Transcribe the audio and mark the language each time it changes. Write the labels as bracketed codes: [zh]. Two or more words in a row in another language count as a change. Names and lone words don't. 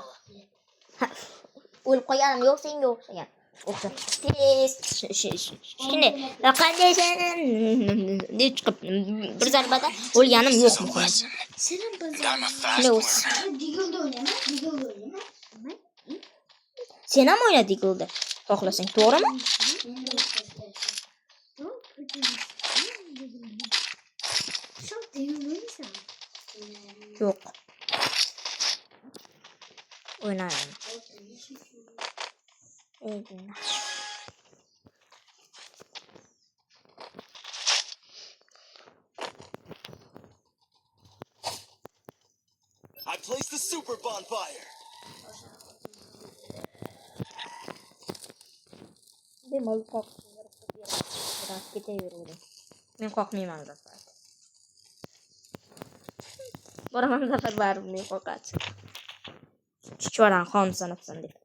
[uz] O'lib qo'yganim yo'q, senga o'xshagan. O'xsha. Tez. Shunday. Qanday sen deb chiqib bir zarbada o'lganim [en] This [uz] yo'q. [en] is a lesson. And I'm a fast [uz] Shunday [en] learner. [uz] Sen ham o'yna Diggl'da. Xohlasang, to'g'rimi? Yo'q. O'ynayman. [en] I placed the super bonfire. [uz] Bemalol qoqib ketaverdim. Men qoqmayman Zafar. Boraman Zafar baribir men qoqachi. Chuchvaran xon sanabsan deb.